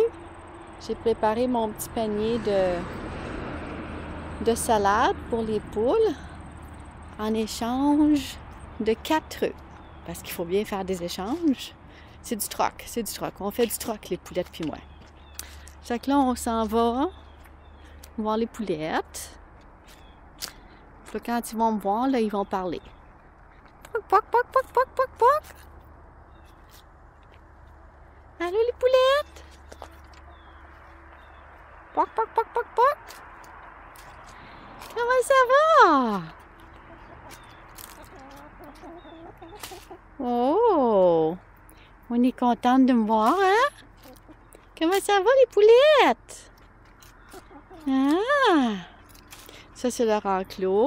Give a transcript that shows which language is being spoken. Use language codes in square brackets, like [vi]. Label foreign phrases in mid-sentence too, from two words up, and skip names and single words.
[fr] J'ai préparé mon petit panier de salade pour les poules en échange de 4 œufs. Parce qu'il faut bien faire des échanges. C'est du troc, c'est du troc. On fait du troc, les poulettes puis moi. Fait que là, on s'en va voir les poulettes. Puis quand ils vont me voir, là, ils vont parler. Poc, poc, poc, poc, poc, poc, poc. Allô, les poulettes? Poc, poc, poc, poc, poc. Comment ça va? Oh! On est contente de me voir, hein? Comment ça va, les poulettes? Ah! Ça, c'est leur enclos.